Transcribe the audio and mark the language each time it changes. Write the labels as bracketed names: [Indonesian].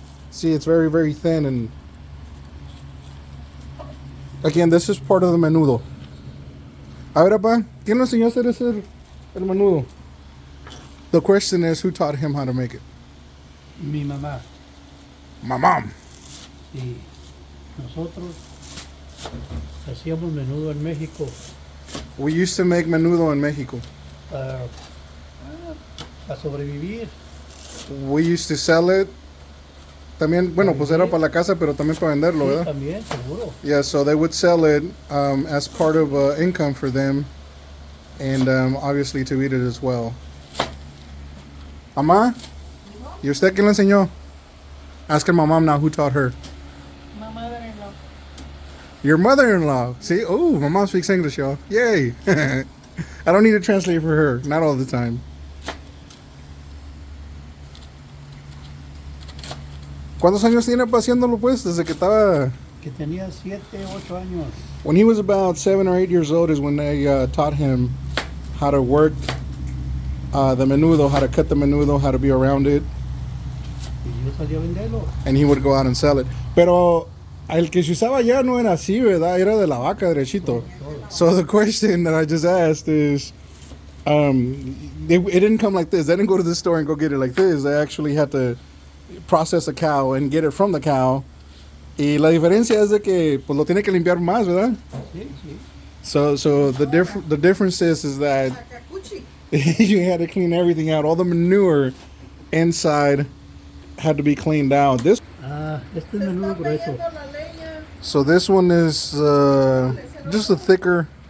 [English] See, it's very, very thin, and again, this is part of the menudo. [Spanish] A ver, papá, ¿quién le enseñó a hacer el menudo? [English] The question is, who taught him how to make it? [Spanish] Mi mamá. [English] My mom. [Spanish] Y nosotros hacíamos menudo en México [English] We used to make menudo in Mexico. [Spanish] para sobrevivir. [English] We used to sell it. [Spanish] También, bueno, pues era para la casa, pero también para venderlo, Sí, ¿verdad? también, seguro. [English] Yeah, so they would sell it as part of income for them, and obviously to eat it as well. [Spanish] Mamá, ¿y usted quién le enseñó? [English] Asking my mom now who taught her. My mother-in-law. Your mother-in-law. See? Oh, my mom speaks English, y'all. Yay. I don't need to translate for her. Not all the time. [Spanish] ¿Cuántos años tiene haciéndolo, pues? Desde que estaba... Que tenía 7, 8 años. [English] When he was about 7 or 8 years old is when they taught him how to work the menudo, how to cut the menudo, how to be around it. [Spanish] Y yo salí a venderlo. [English] And he would go out and sell it. [Spanish] Pero el que se usaba ya no era así, ¿verdad? Era de la vaca derechito. [English] So the question that I just asked is, it didn't come like this. They didn't go to the store and go get it like this. They actually had to process a cow and get it from the cow. [Spanish] Y la diferencia es de que pues lo tiene que limpiar más, ¿verdad? Sí, sí. [English] So the difference is that you had to clean everything out. All the manure inside had to be cleaned out. This [Spanish] Este es menudo grueso. [English] So this one is just a thicker.